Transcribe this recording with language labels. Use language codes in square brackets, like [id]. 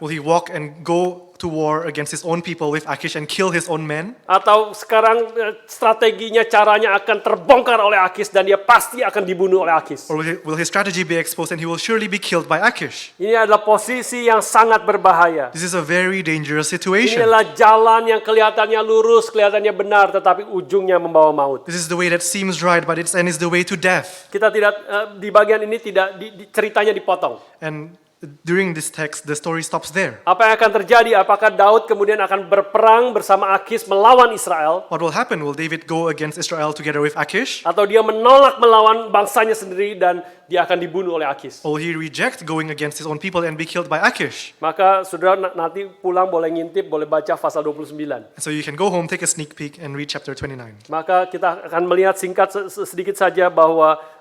[en] Will he walk and go to war against his own people with Achish and kill his own men? [id] Atau sekarang strateginya, caranya akan terbongkar oleh Akis dan dia pasti akan dibunuh oleh Akis? [en] Or will his strategy be exposed and he will surely be killed by Achish? [id] Ini adalah posisi yang sangat berbahaya. [en] This is a very dangerous [id] Ini [en] situation. [id] adalah jalan yang kelihatannya lurus, kelihatannya benar, tetapi ujungnya membawa maut. [en] This is the way that seems right, but its end is the way to death. [id] Kita tidak di bagian ini tidak ceritanya dipotong. [en] And during this text, the story stops there. [id] Apa yang akan terjadi? Apakah Daud kemudian akan berperang bersama Akis melawan Israel? [en] What will happen? Will David go against Israel together with Achish? [id] Atau dia menolak melawan bangsanya sendiri dan dia akan dibunuh oleh Akis? [en] Or will he reject going against his own people and be killed by Achish? [id] Maka saudara nanti pulang boleh ngintip, boleh baca pasal 29. [en] So you can go home, take a sneak peek, and read chapter 29. [id] Maka kita akan melihat singkat sedikit saja bahwa